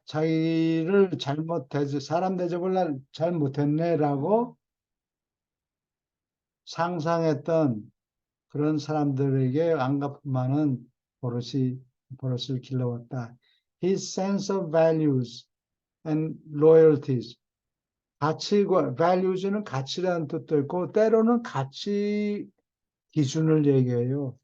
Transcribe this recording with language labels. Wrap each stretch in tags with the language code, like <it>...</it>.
<ko>자기를 사람 대접을 잘 못했네라고 상상했던 그런 사람들에게 안갚음하는 버릇을 길러왔다.</ko> <en>His sense of values and loyalties.</en> <ko>values는 가치라는 뜻도 있고, 때로는 가치 기준을 얘기해요.</ko>